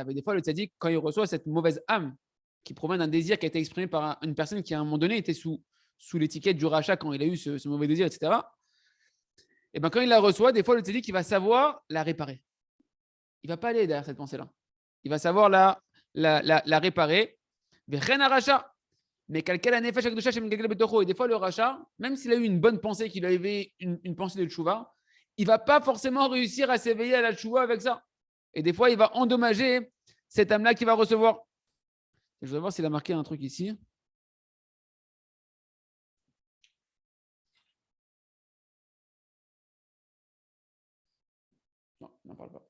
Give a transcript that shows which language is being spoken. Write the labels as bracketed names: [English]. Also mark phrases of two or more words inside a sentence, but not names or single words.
[French] Des fois, le tzaddik, quand il reçoit cette mauvaise âme qui provient d'un désir qui a été exprimé par une personne qui, à un moment donné, était sous l'étiquette du rachat quand il a eu ce mauvais désir, etc. Et bien, quand il la reçoit, des fois, le tzaddik, il va savoir la réparer. Il ne va pas aller derrière cette pensée-là. Il va savoir la réparer. Mais quelqu'un a [Hebrew] נפש הקדושה השם יגאל בתוכו. [French] Et des fois, le rachat, même s'il a eu une bonne pensée, qu'il avait une pensée de tchouva, il ne va pas forcément réussir à s'éveiller à la tchouva avec ça. Et des fois, il va endommager cette âme-là qu'il va recevoir. Je voudrais voir s'il a marqué un truc ici. Non, il n'en parle pas.